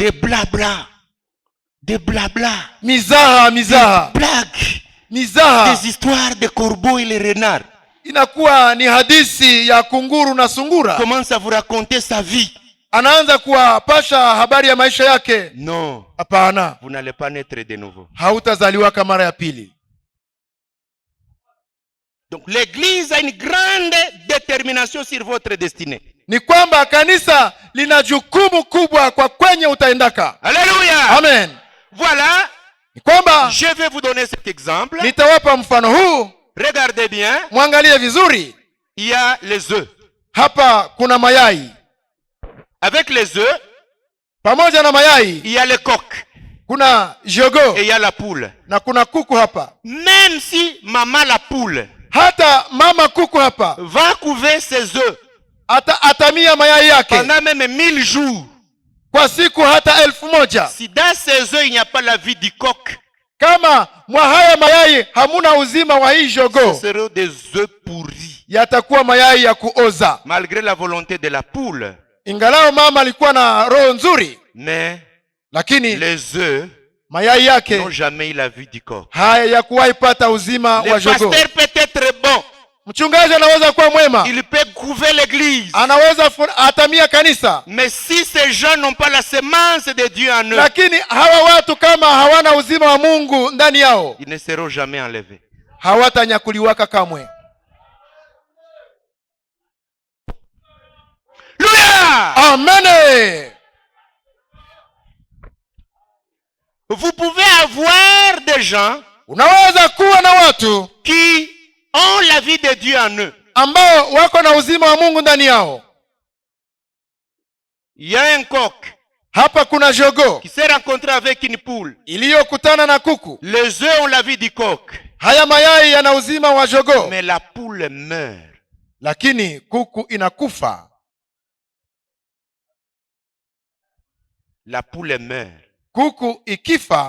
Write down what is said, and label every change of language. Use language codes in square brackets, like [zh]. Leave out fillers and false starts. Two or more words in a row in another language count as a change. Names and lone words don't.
[fr] Des blabla. Des blabla. [sw] Mizaha. [fr] Des blagues. [sw] Mizaha. [fr] Des histoires de corbeaux et les renards. [sw] Inakuwa ni hadithi ya kunguru na sungura. [fr] Commence à vous raconter sa vie. [sw] Anaanza kuwapasha habari ya maisha yake. [fr] Non. [sw] Hapana. [fr] Vous n'allez pas naître de nouveau. [sw] Hautazaliwa kama mara ya pili. [fr] Donc l'église a une grande détermination sur votre destinée. [sw] Ni kwamba kanisa lina jukumu kubwa kwa kwenye utaendaka. [fr] Alléluia. Amen. Voilà. [sw] Ni kwamba [fr] Je vais vous donner cet exemple. [sw] nitawapa mfano huu. [fr] Regardez bien. [sw] Mwangalie vizuri. [fr] Il y a les œufs. [sw] Hapa kuna mayai. [fr] Avec les œufs, [sw] Pamoja na mayai [fr] il y a le coq. [sw] kuna jogo [fr] Et il y a la poule. [sw] na kuna kuku hapa. [fr] Même si maman la poule [sw] Hata mama kuku hapa [fr] va couver ses œufs [sw] atamia mayai yake [fr] pendant même 1000 jours. [sw] kwa siku hata 1000. [fr] Si dans ces œufs il n'y a pas la vie du coq, [sw] Kama mwa haya mayai hamuna uzima wa hii [fr] ce [sw] jogo, [fr] seront des œufs pourris. [sw] yatakuwa mayai ya kuoza. [fr] Malgré la volonté de la poule. [sw] Ingalao mama alikuwa na roho nzuri, [fr] Mais [sw] lakini [fr] les œufs [sw] mayai yake [fr] n'ont jamais eu la vie du coq. [sw] haya ya kuwahi pata uzima [fr] Le [sw] wa jogo. [fr] pasteur peut être bon. [sw] Mchungaji anaweza kuwa mwema, [fr] Il peut couver l'église. [sw] anaweza atamia kanisa, [fr] Mais si ces gens n'ont pas la semence de Dieu en eux, [sw] lakini hawa watu kama hawana uzima wa Mungu ndani yao, [fr] ils ne seront jamais enlevés. [sw] hawatanyakuliwaka kamwe. [fr] Alléluia! Amen. Vous pouvez avoir des gens [sw] Unaweza kuwa na watu [fr] qui ont la vie de Dieu en eux. [sw] ambao wako na uzima wa Mungu ndani yao. [fr] Il y a un coq [sw] Hapa kuna jogo [fr] qui s'est rencontré avec une poule. [sw] iliyokutana na kuku. [fr] Les œufs ont la vie du coq, [sw] Haya mayai yana uzima wa jogo, [fr] mais la poule meurt. [sw] lakini kuku inakufa. [fr] La poule meurt. [sw] Kuku ikifa